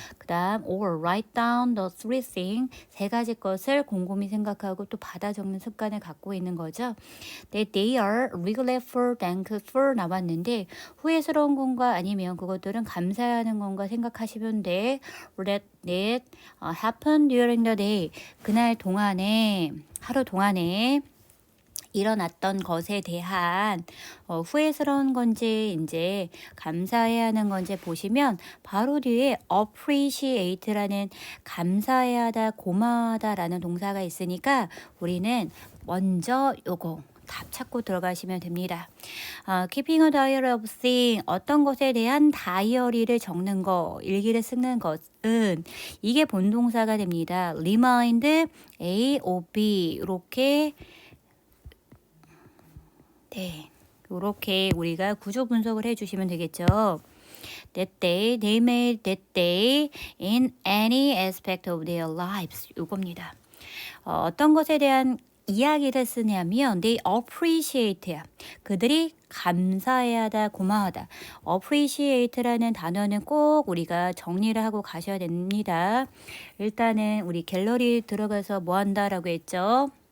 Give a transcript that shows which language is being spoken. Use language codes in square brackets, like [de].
[ko] 그 다음 [en] or write down the three things [ko] 세 가지 것을 곰곰이 생각하고 또 받아 적는 습관을 갖고 있는 거죠. [en] They are regretful, thankful [ko] 나왔는데 후회스러운 건가 아니면 그것들은 감사하는 건가 생각하시면 돼. [en] That happened during the day. [ko] 그날 동안에 하루 동안에 일어났던 것에 대한 후회스러운 건지 이제 감사해야 하는 건지 보시면 바로 뒤에 appreciate라는 감사해야 하다, 고마워하다라는 동사가 있으니까 우리는 먼저 요거 답 찾고 들어가시면 됩니다. [en] Keeping a diary of things, [ko] 어떤 것에 대한 다이어리를 적는 거, 일기를 쓰는 것은 이게 본동사가 됩니다. [en] Remind A, O, B [ko] 이렇게 이렇게 우리가 구조 분석을 해주시면 되겠죠. [en] That they made that day in any aspect of their lives. [ko] 이겁니다. 어떤 것에 대한 이야기를 쓰냐면 [en] they appreciate. [ko] 그들이 감사해야 하다, 고마워하다. appreciate라는 단어는 꼭 우리가 정리를 하고 가셔야 됩니다. 일단은 우리 갤러리 들어가서 뭐 한다라고 했죠?